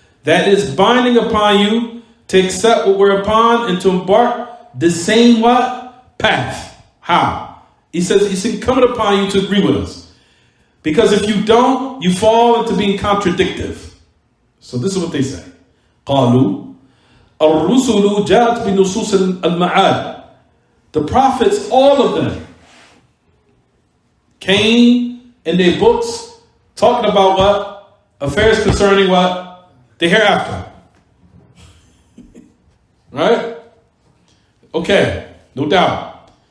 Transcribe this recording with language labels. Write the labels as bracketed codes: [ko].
[en] That is binding upon you to accept what we're upon and to embark the same what? Path. How? He says it's incumbent upon you to agree with us. Because if you don't, you fall into being contradictive. So this is what they say. [ar] قالوا الرسل جاءت بنصوص المعاد. [en] The prophets, all of them, came in their books talking about what? Affairs concerning what? The hereafter. Right? Okay, no doubt.